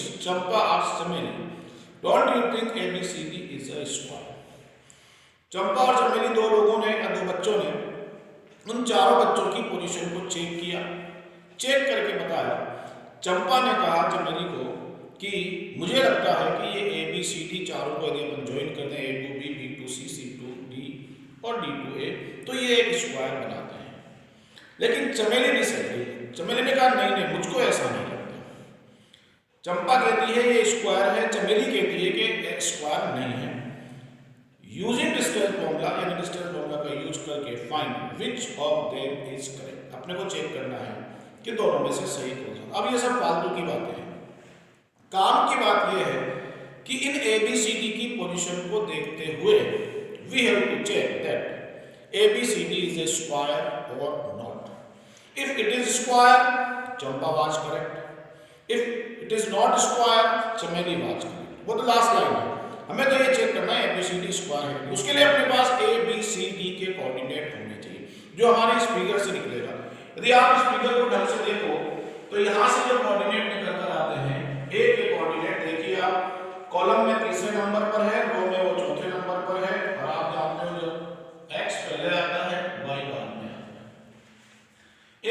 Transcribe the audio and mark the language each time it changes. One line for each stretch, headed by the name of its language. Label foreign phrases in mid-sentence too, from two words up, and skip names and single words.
English: Champa asked Chameli, don't you think ABCD is a square.
Hindi: चंपा और चमेली 2 लोगों ने या 2 बच्चों ने उन चारों बच्चों की पोजीशन को चेक किया। चेक करके बताया। चंपा ने कहा चमेली को कि मुझे लगता है कि ये ABCD चारों को यदि अपन ज्वाइन कर दें,
English: A to B, B to C, C to D और D to A,
Hindi: तो ये एक स्क्वायर बनाते हैं। लेकिन चमेली डिसएग्री। चमेली ने कहा नहीं नहीं, मुझको ऐसा नहीं लगता। चंपा कहती है ये स्क्वायर है, चमेली कहती है कि स्क्वायर नहीं है।
English: using distance formula,
Hindi: यानी डिस्टेंस फॉर्मूला का यूज करके
English: find which of them is correct.
Hindi: अपने को चेक करना है कि दोनों में से सही कौन सा। अब ये सब फालतू की बातें हैं। काम की बात यह है कि इन ABCD की पोजीशन को देखते हुए
English: we have to check that ABCD is a square or not. if it is square, Champa was correct. if it is not square, Chameli was correct.
Hindi: वो तो लास्ट लाइन है। हमें तो ये चेक करना है ABCD स्क्वायर है। उसके लिए अपने पास ABCD के कोऑर्डिनेट होने चाहिए, जो हमारे इस फिगर से निकलेगा। यदि आप इस फिगर को ढंग से देखो तो यहां से जो कोऑर्डिनेट निकल कर आते हैं, ए के कोऑर्डिनेट देखिए आप, कॉलम में 3रे नंबर पर है, रो में वो 4थे नंबर पर है, और आप जानते हो जो x पहले आता है y बाद में आता है।